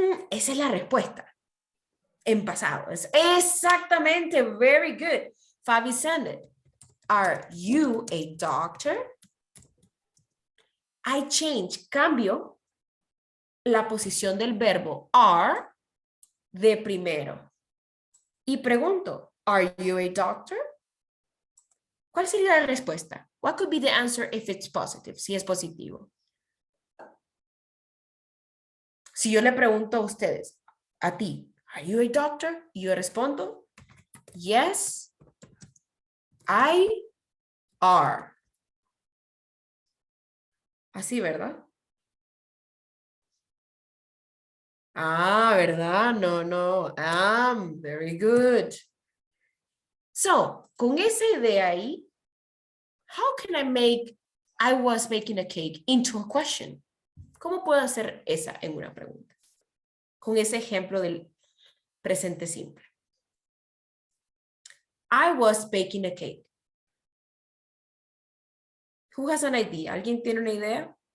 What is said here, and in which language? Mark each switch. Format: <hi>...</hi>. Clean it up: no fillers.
<es>Esa es la respuesta. En pasado. Es exactamente.</es> <en>Very good.</en> <es>Fabi Sanded.</es> <en>Are you a doctor? I change.</en> <es>Cambio la posición del verbo are de primero. Y pregunto,</es> <en>are you a doctor?</en> <es>¿Cuál sería la respuesta?</es> <en>What could be the answer if it's positive?</en> <es>Si es positivo. Si yo le pregunto a ustedes, a ti,</es> <en>are you a doctor?</en> <es>Y yo respondo,</es> <en>yes, I are.</en> <es>Así, ¿verdad? Ah, ¿verdad? No.</es> <en>Very good. So,</en> <es>con esa idea ahí,</es> <en>how can I make I was making a cake into a question?</en> <es>¿Cómo puedo hacer esa en una pregunta? Con ese ejemplo del presente simple.</es> <en>I was baking a cake. Who has an idea?</en> <es>¿Alguien tiene una idea?</es>